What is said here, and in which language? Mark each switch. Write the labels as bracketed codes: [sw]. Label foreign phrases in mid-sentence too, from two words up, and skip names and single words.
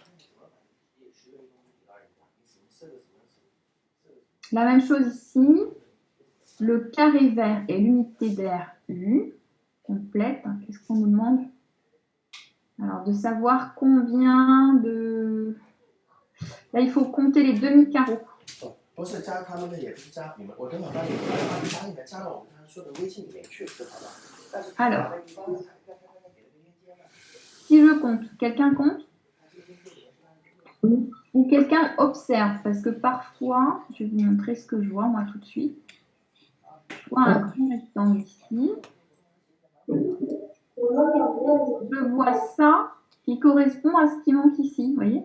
[fr] La même chose ici. Le carré vert est l'unité d'air U. Complète. Qu'est-ce qu'on nous demande? Alors, de savoir combien de... Là, il faut compter les demi-carreaux. [zh] 不是加他们的，也不是加你们，我等会儿把你们加你们加到我刚才说的微信里面去，就好了。但是 [fr] Alors, si je compte, quelqu'un compte? Ou quelqu'un observe? Parce que parfois, je vais vous montrer ce que je vois moi tout de suite. Je vois un grand rectangle ici. Je vois ça qui correspond à ce qui manque ici, vous voyez?